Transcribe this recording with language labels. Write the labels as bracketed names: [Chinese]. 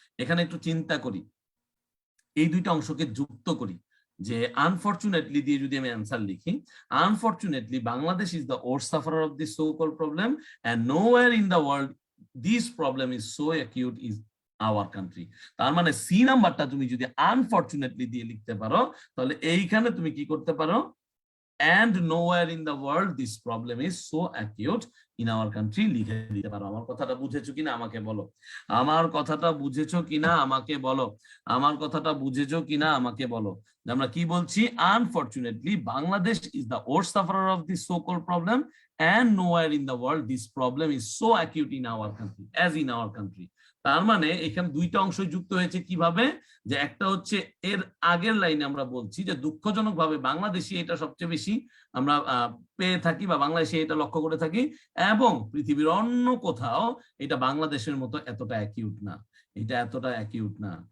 [Bangla] এখানে একটু চিন্তা করি, এই দুইটা অংশকে যুক্ত করি, যে আনফরচুনেটলি দিয়ে যদি আমি অ্যান্সার লিখি, [English] Unfortunately Bangladesh is the worst sufferer of this so called problem and nowhere in the world this problem is so acute is our country. [Bangla] তার মানে সি নাম্বারটা তুমি যদি আনফরচুনেটলি দিয়ে লিখতে পারো, তাহলে এইখানে তুমি কি করতে পারো? [English] and nowhere in the world this problem is so acute in our country [Bangla] লিখে দিতে পারো। আমার কথাটা বুঝেছো কিনা আমাকে বলো, আমার কথাটা বুঝেছো কিনা আমাকে বলো, আমার কথাটা বুঝেছো কিনা আমাকে বলো। আমরা কি বলছি? [English] Unfortunately Bangladesh is the worst sufferer of this so called problem and nowhere in the world this problem is so acute in our country as in our country। [Bangla] তার মানে এখানে দুইটা অংশ যুক্ত হয়েছে কিভাবে? যে একটা হচ্ছে এর আগের লাইনে আমরা বলছি যে দুঃখজনকভাবে বাংলাদেশে এটা সবচেয়ে বেশি আমরা পেয়ে থাকি বা বাংলাদেশে এটা লক্ষ্য করে থাকি, এবং পৃথিবীর অন্য কোথাও এটা বাংলাদেশের মতো এতটা অ্যাকিউট না, এটা এতটা অ্যাকিউট না।